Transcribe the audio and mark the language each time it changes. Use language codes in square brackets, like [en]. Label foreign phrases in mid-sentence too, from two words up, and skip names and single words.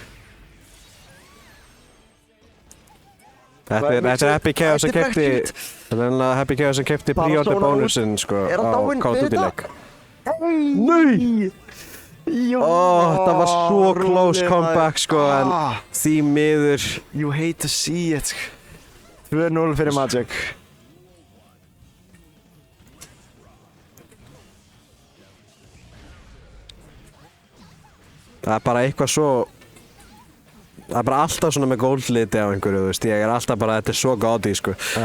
[is] Þetta er Happy Chaos sem keypti. Þetta er Happy Chaos sem keypti pre-order bónusinn, sko, á Call of Duty leik. Nei! Það var svo [en] close comeback, [is] sko, en því miður. [en] You hate to see it. 2-0 fyrir Magic. [is] Það er bara eitthvað svo... Það er bara alltaf svona með gold-liti á einhverju, þú veist. Ég er alltaf bara, þetta er svo gaudy, sko.